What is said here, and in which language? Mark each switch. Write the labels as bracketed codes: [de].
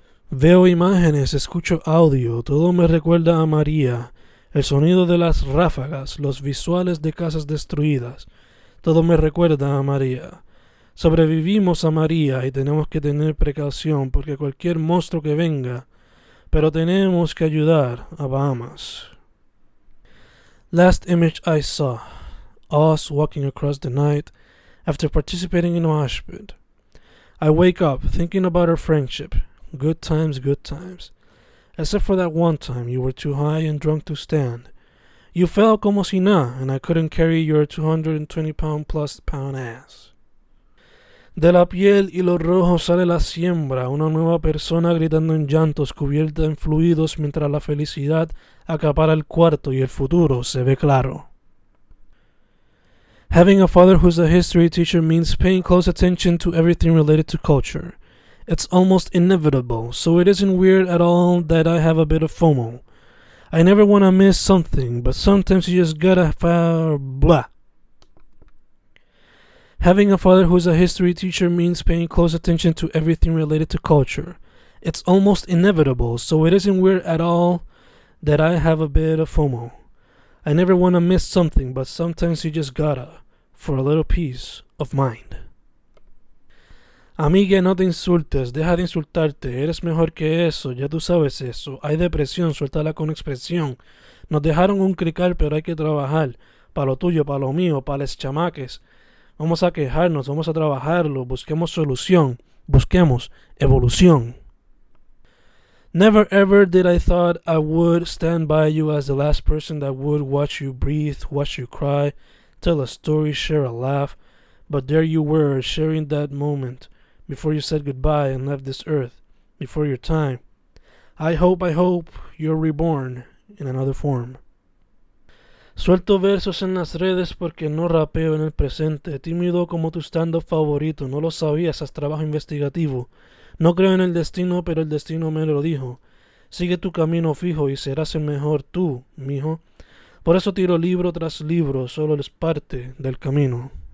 [es] Veo imágenes, escucho audio, todo me recuerda a María, el sonido de las ráfagas, los visuales de casas destruidas, todo me recuerda a María. Sobrevivimos a María y tenemos que tener precaución porque cualquier monstruo que venga, pero tenemos que ayudar a Bahamas. [en] Last image I saw, us walking across the night after participating in a mosh pit. I wake up thinking about our friendship. Good times, good times. Except for that one time you were too high and drunk to stand. You fell como si nada, and I couldn't carry your 220-pound plus pound ass. [es] De la piel y los rojos sale la siembra, una nueva persona gritando en llantos, cubierta en fluidos, mientras la felicidad acapara el cuarto y el futuro se ve claro. [en] Having a father who's a history teacher means paying close attention to everything related to culture. It's almost inevitable, so it isn't weird at all that I have a bit of FOMO. I never want to miss something, but sometimes you just gotta blah. Having a father who's a history teacher means paying close attention to everything related to culture. It's almost inevitable, so it isn't weird at all that I have a bit of FOMO. I never want to miss something, but sometimes you just gotta, for a little peace of mind. [es] Amiga, no te insultes, deja de insultarte, eres mejor que eso, ya tú sabes eso. Hay depresión, suéltala con expresión. Nos dejaron un crical, pero hay que trabajar. Pa' lo tuyo, pa' lo mío, pa' les chamaques. Vamos a quejarnos, vamos a trabajarlo, busquemos solución, busquemos evolución. [en] Never ever did I thought I would stand by you as the last person that would watch you breathe, watch you cry, tell a story, share a laugh. But there you were, sharing that moment, before you said goodbye and left this earth, before your time. I hope you're reborn in another form. [es] Suelto versos en las redes porque no rapeo en el presente, tímido como tu stand-up favorito, no lo sabías, haz trabajo investigativo. No creo en el destino, pero el destino me lo dijo. Sigue tu camino fijo y serás el mejor tú, mijo. Por eso tiro libro tras libro, solo es parte del camino.